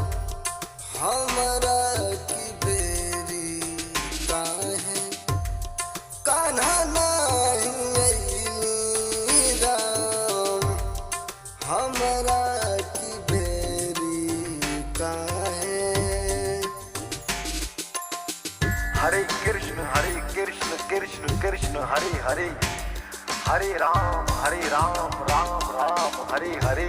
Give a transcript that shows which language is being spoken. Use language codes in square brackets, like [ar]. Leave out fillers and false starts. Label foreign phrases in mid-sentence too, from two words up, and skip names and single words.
[bho] हमरा की बेरी काहे कान्हा नाही अइली राम, हमरा की बेरी काहे। [sa] हरे कृष्ण कृष्ण कृष्ण हरे हरे, हरे राम राम राम हरे हरे।